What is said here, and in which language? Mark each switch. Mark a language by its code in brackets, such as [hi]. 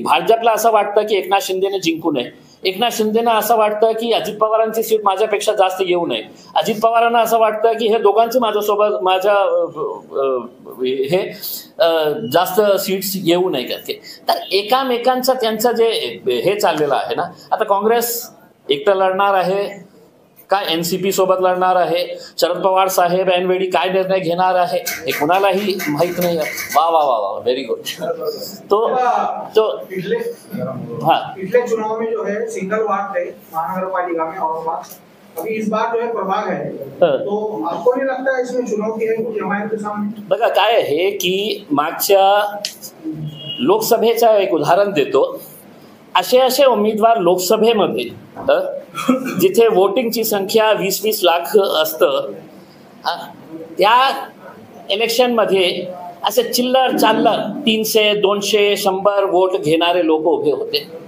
[mr] भाजपला असं वाटतं की एकनाथ शिंदेने जिंकू नये, एकनाथ शिंदेना असं वाटतं की अजित पवारांची सीट माझ्यापेक्षा जास्त येऊ नये, अजित पवारांना असं वाटतं की हे दोघांची माझ्या हे जास्त सीट्स येऊ नये करते. तर एकामेकांचं त्यांचं जे हे चाललेलं आहे ना, आता काँग्रेस एकटं लढणार आहे काय, NCP सोबत लढणार आहे, शरद पवार साहेब ऐनवेळी काय निर्णय घेणार आहे हे कुणालाही माहित नाही. वा वा वा वा, [en] Very good. [mr] तो [hi] पिछले चुनाव में जो है सिंगल वार्ड थे महानगर पालिका में औरंगाबाद, अभी इस बार जो है प्रभाग है, तो आपको नहीं लगता इसमें चुनौती है कुछ MIM के सामने? [mr] बघा काय आहे की मागच्या लोकसभेचं एक उदाहरण देतो. असे उमेदवार लोकसभेमध्ये जिथे वोटिंगची संख्या 20-20 लाख असतं, त्या इलेक्शनमध्ये असे चिल्लर चाल्लर 300, 200, 100 वोट घेणारे लोक उभे होते.